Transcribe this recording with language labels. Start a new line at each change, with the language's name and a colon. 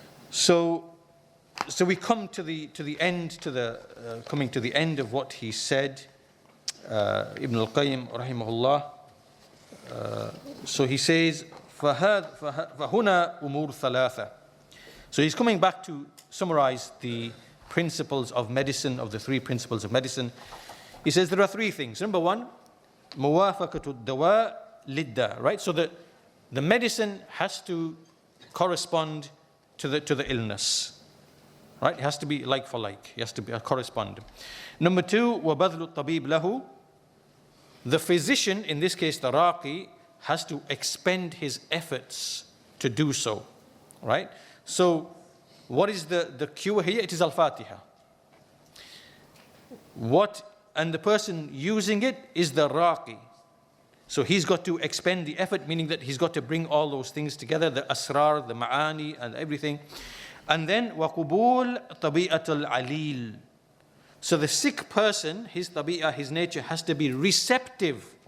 English: So we come to the end, coming to the end of what he said, Ibn al-Qayyim rahimahullah. So he says,
Arabic: فَهُنَا أُمُورٌ ثَلَاثَةٌ.
English: So he's coming back to summarize the principles of medicine, of the three principles of medicine. He says there are three things. Number one,
Arabic: مُوَافَقَةُ الدَّوَاءِ لِلدَّاءِ.
English: Right? So the medicine has to correspond to the illness. Right? It has to be like for like. It has to be correspond. Number two,
Arabic: وَبَذْلُ الطَّبِيبِ لَهُ.
English: The physician, in this case the raqi, has to expend his efforts to do so. Right? So what is the cure here? It is al-Fātiḥah. And the person using it is the raqi. So he's got to expend the effort, meaning that he's got to bring all those things together, the asrar, the ma'ani, and everything. And then
Arabic: وَقُبُولْ طَبِيعَةَ الْعَلِيلِ.
English: So the sick person, his tabi'ah, his nature has to be receptive.